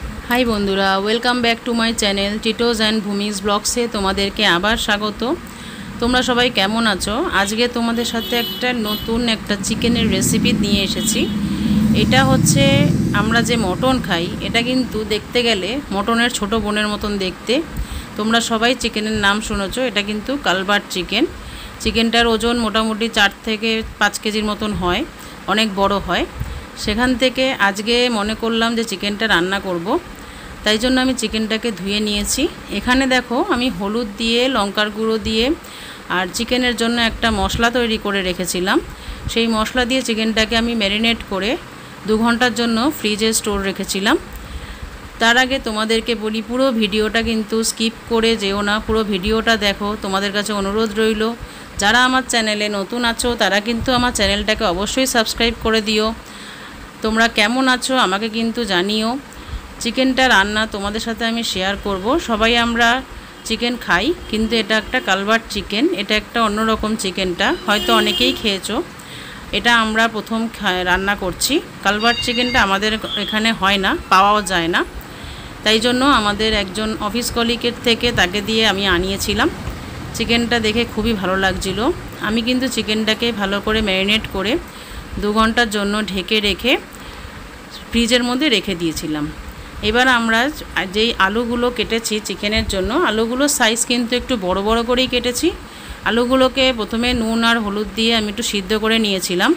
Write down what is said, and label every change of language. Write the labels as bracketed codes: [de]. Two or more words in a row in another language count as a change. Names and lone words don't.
[bn] হাই বন্ধুরা [en] welcome back to my channel [bn] টিটোজ এন্ড ভূমিজ ব্লগসে তোমাদেরকে আবার স্বাগত। তোমরা সবাই কেমন আছো? আজকে তোমাদের সাথে একটা নতুন একটা চিকেনের রেসিপি নিয়ে এসেছি। এটা হচ্ছে আমরা যে মটন খাই এটা কিন্তু দেখতে গেলে মটনের ছোট বোনের মতন দেখতে। তোমরা সবাই চিকেনের নাম শুনেছো, এটা কিন্তু কালবার্ট চিকেন। চিকেনটার ওজন মোটামুটি 4 থেকে 5 কেজির মতন হয়, অনেক বড় হয়। সেখান থেকে আজকে মনে করলাম যে চিকেনটা রান্না করব, তাই জন্য আমি চিকেনটাকে ধুয়ে নিয়েছি। এখানে দেখো আমি হলুদ দিয়ে লঙ্কার গুঁড়ো দিয়ে আর চিকেনের জন্য একটা মশলা তৈরি করে রেখেছিলাম। সেই মশলা দিয়ে চিকেনটাকে আমি ম্যারিনেট করে 2 ঘণ্টার জন্য ফ্রিজে স্টোর রেখেছিলাম। তার আগে তোমাদেরকে বলি পুরো ভিডিওটা কিন্তু স্কিপ করে যেও না, পুরো ভিডিওটা দেখো। তোমাদের কাছে অনুরোধ রইলো যারা আমার চ্যানেলে নতুন আছো তারা কিন্তু আমার চ্যানেলটাকে অবশ্যই সাবস্ক্রাইব করে দিও। তোমরা কেমন আছো আমাকে কিন্তু জানিও। চিকেনটা রান্না তোমাদের সাথে আমি শেয়ার করব। সবাই আমরা চিকেন খাই কিন্তু এটা একটা কালবার্ট চিকেন, এটা একটা অন্যরকম চিকেনটা হয়তো অনেকেই খেয়েছো। এটা আমরা প্রথম রান্না করছি। কালবার্ট চিকেনটা আমাদের এখানে হয় না, পাওয়াও যায় না, তাই জন্য আমাদের একজন অফিস কলিগের থেকে তাকে দিয়ে আমি আনিয়েছিলাম। চিকেনটা দেখে খুবই ভালো লাগছিল। আমি কিন্তু চিকেনটাকে ভালো করে ম্যারিনেট করে 2 ঘন্টার জন্য ঢেকে রেখে ফ্রিজের মধ্যে রেখে দিয়েছিলাম। এবার আমরা যেই আলুগুলো কেটেছি চিকেনের জন্য, আলুগুলোর সাইজ কিন্তু একটু বড় বড় করেই কেটেছি। আলুগুলোকে প্রথমে নুন আর হলুদ দিয়ে আমি একটু সিদ্ধ করে নিয়েছিলাম।